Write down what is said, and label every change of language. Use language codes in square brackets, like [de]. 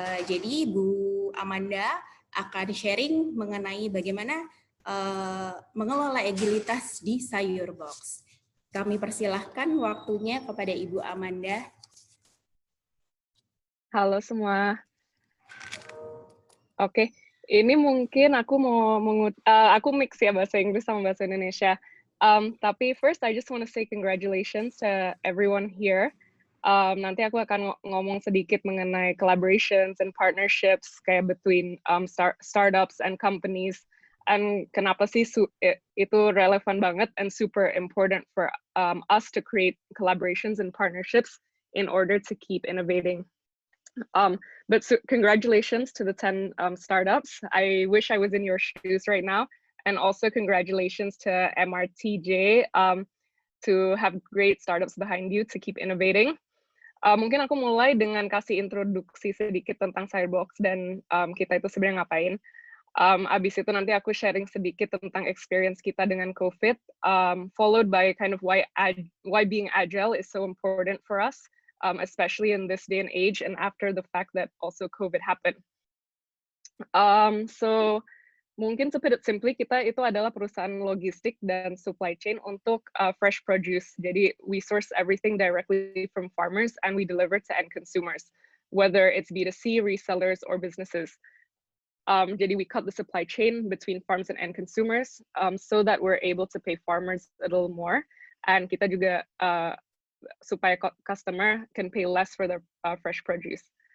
[id] Jadi Bu Amanda akan sharing mengenai bagaimana mengelola agilitas di Sayurbox. Kami persilahkan waktunya kepada Ibu Amanda. Halo semua. Oke, ini mungkin aku mau aku mix ya bahasa Inggris sama bahasa Indonesia. [en] Tapi first I just want to say congratulations to everyone here. [id] Nanti aku akan ngomong sedikit mengenai [en] collaborations and partnerships [id] kayak [en] between startups and companies. And [id] kenapa sih itu relevan banget [en] and super important for us to create collaborations and partnerships in order to keep innovating. But congratulations to the 10 startups. I wish I was in your shoes right now. And also congratulations to MRTJ to have great startups behind you to keep innovating. [id] Mungkin aku mulai dengan kasih introduksi sedikit tentang Sayurbox dan kita itu sebenarnya ngapain. Abis itu nanti aku sharing sedikit tentang experience kita dengan COVID, [en] followed by kind of why being agile is so important for us. Especially in this day and age and after the fact that also COVID happened. [id] So mungkin [en] to put it simply, [id] kita itu adalah perusahaan logistik dan supply chain untuk fresh produce. [en] Jadi we source everything directly from farmers and we deliver to end consumers, whether it's B2C, resellers, or businesses. Jadi we cut the supply chain between farms and end consumers so that we're able to pay farmers a little more. And [id] kita juga supaya [en] customer can pay less for their fresh produce.